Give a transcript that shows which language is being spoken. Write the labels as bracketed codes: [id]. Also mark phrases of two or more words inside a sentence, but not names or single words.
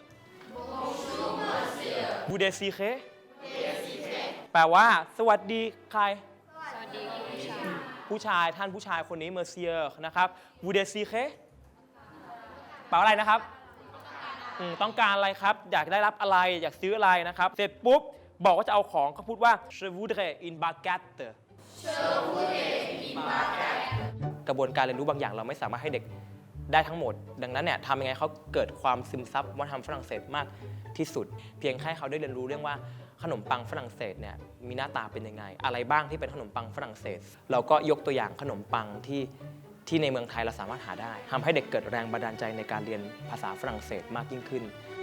[fr] Vous désirez [th] แปลว่าสวัสดีใครผู้ชายท่านผู้ชายคนนี้ monsieur นะครับ [fr] Vous désirez [th] แปลว่าอะไรนะครับต้องการอะไรครับอยากได้รับอะไรอยากซื้ออะไรนะครับเสร็จปุ๊บบอกว่าจะเอาของก็พูดว่า [fr] Je voudrais une baguette [th] กระบวนการเรียนรู้บางอย่างเราไม่สามารถให้เด็กได้ทั้งหมดดังนั้นเนี่ยทำยังไงเขาเกิดความซึมซับวัฒนธรรมฝรั่งเศสมากที่สุดเพียงแค่เขาได้เรียนรู้เรื่องว่าขนมปังฝรั่งเศสเนี่ยมีหน้าตาเป็นยังไงอะไรบ้างที่เป็นขนมปังฝรั่งเศสเราก็ยกตัวอย่างขนมปังที่ในเมืองไทยเราสามารถหาได้ทำให้เด็กเกิดแรงบันดาลใจในการเรียนภาษาฝรั่งเศสมากยิ่งขึ้น